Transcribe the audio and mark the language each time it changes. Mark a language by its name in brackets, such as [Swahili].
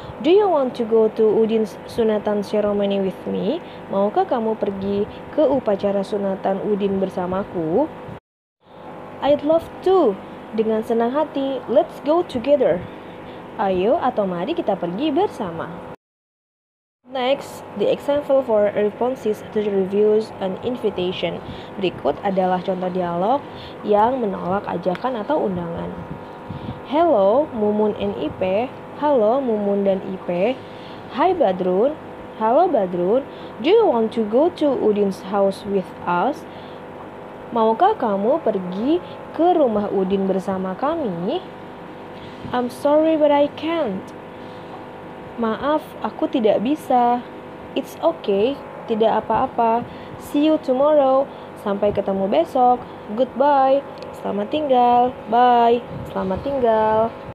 [English] Do you want to go to Udin's sunatan ceremony with me? [Indonesian] Maukah kamu pergi ke upacara sunatan Udin bersamaku? [English] I'd love to. [Indonesian] Dengan senang hati. [English] Let's go together. [Indonesian] Ayo atau mari kita pergi bersama. [English] Next, the example for responses to reviews and invitation. [Indonesian] Berikut adalah contoh dialog yang menolak ajakan atau undangan. [English] Hello, Mumun and Ipe. [Indonesian] Halo, Mumun dan Ipe. Hai Badrun. Halo Badrun. [English] Do you want to go to Udin's house with us? [Indonesian] Maukah kamu pergi ke rumah Udin bersama kami? [English] I'm sorry but I can't. [Indonesian] Maaf, aku tidak bisa. [English] It's okay, [Indonesian] tidak apa-apa. [English] See you tomorrow. [Indonesian] Sampai ketemu besok. [English] Goodbye. [Indonesian] Selamat tinggal. [English] Bye. [Indonesian] Selamat tinggal.